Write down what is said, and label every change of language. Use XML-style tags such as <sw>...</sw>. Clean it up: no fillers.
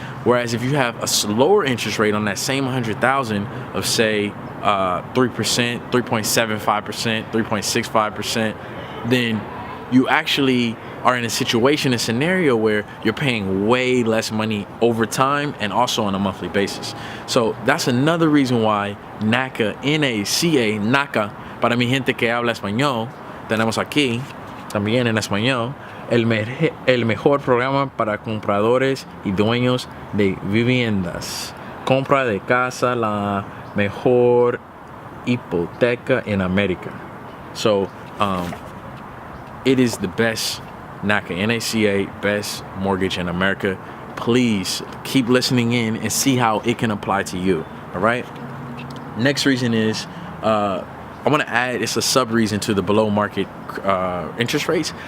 <en>Whereas if you have a slower interest rate on that same $100,000 of say 3%, 3.75%, 3.65%, then you actually are in a scenario where you're paying way less money over time and also on a monthly basis. So that's another reason why NACA, N-A-C-A, NACA,</en> <es>para mi gente que habla español, tenemos aquí, también en español, el mejor programa para compradores y dueños de viviendas. Compra de casa, la mejor hipoteca en América.</es> <en>So, it is the best NACA, N-A-C-A, best mortgage in America. Please keep listening in and see how it can apply to you. All right. Next reason is I want to add, it's a sub reason to the below market interest rates.</en>